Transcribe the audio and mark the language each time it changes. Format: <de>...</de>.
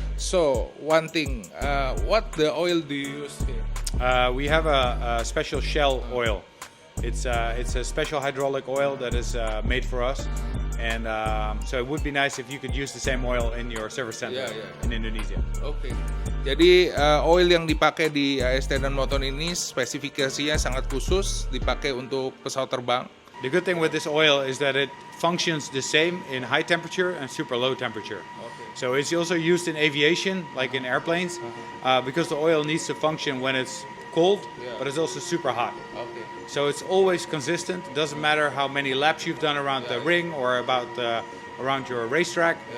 <en>So one thing, what the oil do you use here? We have a special Shell oil. It's a special hydraulic oil that is made for us, and so it would be nice if you could use the same oil in your service center in Indonesia.</en> <id>Oke. Jadi oil yang dipakai di AST dan Moton ini spesifikasinya sangat khusus, dipakai untuk pesawat terbang.</id> <en>The good thing with this oil is that it functions the same in high temperature and super low temperature. Okay. So it's also used in aviation, like in airplanes, because the oil needs to function when it's cold, but it's also super hot.</en> <id>Oke.</id> <en>So it's always consistent. Doesn't matter how many laps you've done around the ring or around your racetrack.</en>